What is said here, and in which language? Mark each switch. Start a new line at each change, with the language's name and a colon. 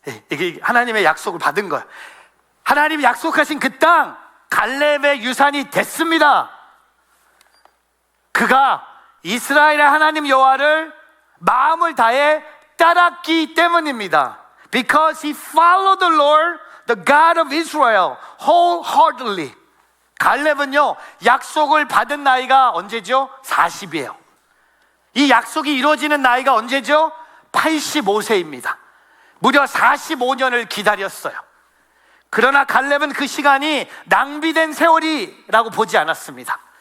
Korean: 이게 하나님의 약속을 받은 거예요. 하나님이 약속하신 그 땅, 갈렙의 유산이 됐습니다. 그가 이스라엘의 하나님 여호와를 마음을 다해 따랐기 때문입니다.
English: Because he followed the Lord, the God of Israel, wholeheartedly.
Korean: 갈렙은요, 약속을 받은 나이가 언제죠? 40이에요. 이 약속이 이루어지는 나이가 언제죠? 85세입니다. 무려 45년을 기다렸어요. 그러나 갈렙은 그 시간이 낭비된 세월이라고 보지 않았습니다.